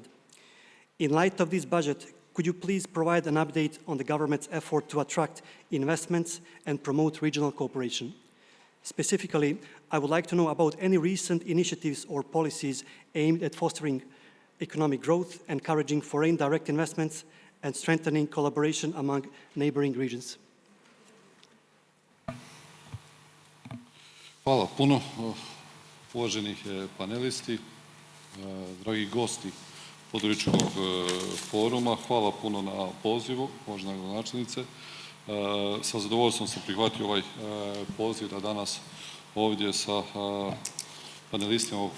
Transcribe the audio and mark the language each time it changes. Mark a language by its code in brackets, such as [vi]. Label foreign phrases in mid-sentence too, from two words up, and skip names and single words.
[en] In light of this budget, could you please provide an update on the government's effort to attract investments and promote regional cooperation? Specifically, I would like to know about any recent initiatives or policies aimed at fostering economic growth, encouraging foreign direct investments, and strengthening collaboration among neighboring regions. [sr] Hvala puno, uvaženi panelisti, dragi gosti Podgoričkog foruma, hvala puno na pozivu, uvažena gradonačelnice. Sa zadovoljstvom sam prihvatio ovaj poziv da danas ovdje sa panelistima ovog